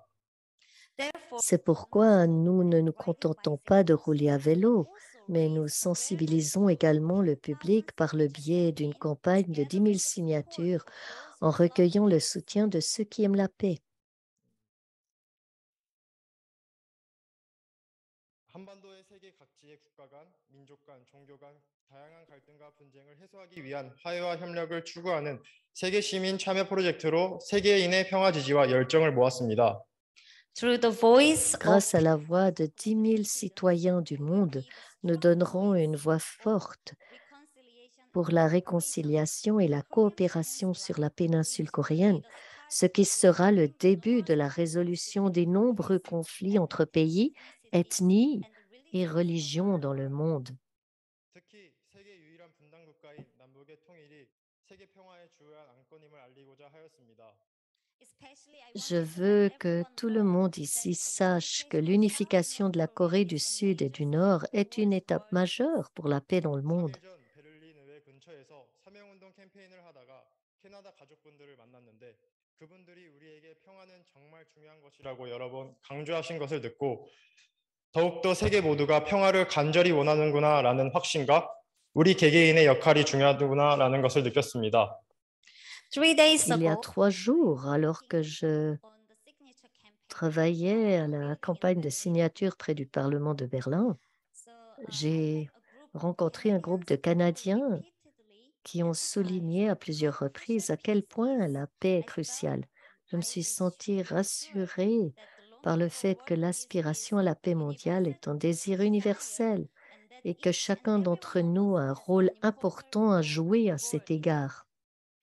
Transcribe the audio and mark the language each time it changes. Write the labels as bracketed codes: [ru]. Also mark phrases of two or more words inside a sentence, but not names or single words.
[fr] therefore C'est pourquoi nous ne nous contentons pas de rouler à vélo, mais nous sensibilisons également le public par le biais d'une campagne de 10 000 signatures en recueillant le soutien de ceux qui aiment la paix. [ko] 한반도의 세계 각지의 국가 간, 민족 간, 종교 간 다양한 갈등과 분쟁을 해소하기 위한 화해와 협력을 추구하는 세계 시민 참여 프로젝트로 세계인의 평화 지지와 열정을 모았습니다. [en] through the voice of [fr] Grâce à la voix de 10 000 citoyens du monde, nous donnerons une voix forte reconciliation pour la réconciliation et la coopération sur la péninsule coréenne, ce qui sera le début de la résolution des nombreux conflits entre pays, ethnies et religions dans le monde. [ko] 특히 세계 유일한 분단 국가인 남북의 통일이 세계 평화의 주요한 안건임을 알리고자 하였습니다. [en] especially I [fr] Je [en] want [fr] veux que tout le monde ici sache que l'unification de la Corée du Sud et du Nord est une étape majeure pour la paix dans le monde. [ko] 3일 전 베를린 의회 근처에서 서명운동 캠페인을 하다가 캐나다 가족분들을 만났는데 그분들이 우리에게 평화는 정말 중요한 것이라고 여러 번 강조하신 것을 듣고 더욱더 세계 모두가 평화를 간절히 원하는구나라는 확신과 우리 개개인의 역할이 중요하구나라는 것을 느꼈습니다. [en] 3 days [fr] Il y a [en] ago [fr] 3 jours, alors que je [en] on the signature campaign. [fr] travaillais à la campagne de signature près du Parlement de Berlin, So, j'ai rencontré un groupe de Canadiens qui ont souligné à plusieurs reprises à quel point la paix est cruciale. Je me suis sentie rassurée par le fait que l'aspiration à la paix mondiale est un désir universel et que chacun d'entre nous a un rôle important à jouer à cet égard.